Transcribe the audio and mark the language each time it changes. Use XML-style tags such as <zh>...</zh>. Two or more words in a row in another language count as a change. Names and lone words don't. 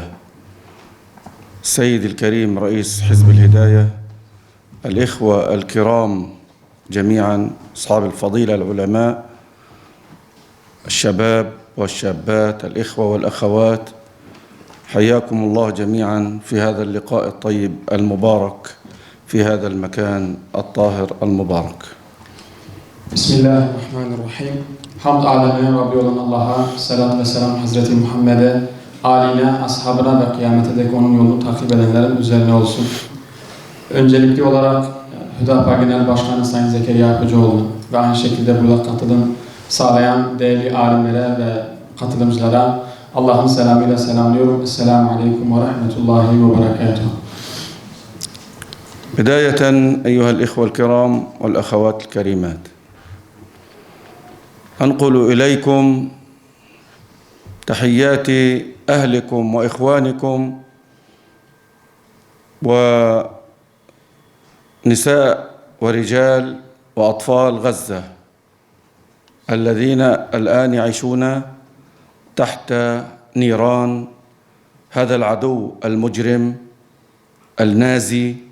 <ar>السيد الكريم رئيس حزب الهداية، الإخوة الكرام جميعا، أصحاب الفضيلة، العلماء، الشباب والشابات، الإخوة والأخوات، حياكم الله جميعا في هذا اللقاء الطيب المبارك في هذا المكان الطاهر المبارك. بسم الله الرحمن الرحيم.</ar> <tr>Hamd alemine Rabbi olan Allah'a, salat ve selam Hazreti Muhammed'e, âline, ashabına ve kıyamete dek onun yolunu takip edenlerin üzerine olsun. Öncelikli olarak Hüdapar Genel Başkanı Sayın Zekeriya Akıcıoğlu ve aynı şekilde burada katılım sağlayan değerli alimlere ve katılımcılara Allah'ın selamıyla selamlıyorum.</tr> <ar>السلام عليكم ورحمة الله وبركاته. بداية أيها الإخوة الكرام والأخوات الكريمات، أنقل إليكم تحيات أهلكم وإخوانكم ونساء ورجال وأطفال غزة الذين الآن يعيشون تحت نيران هذا العدو المجرم النازي</ar>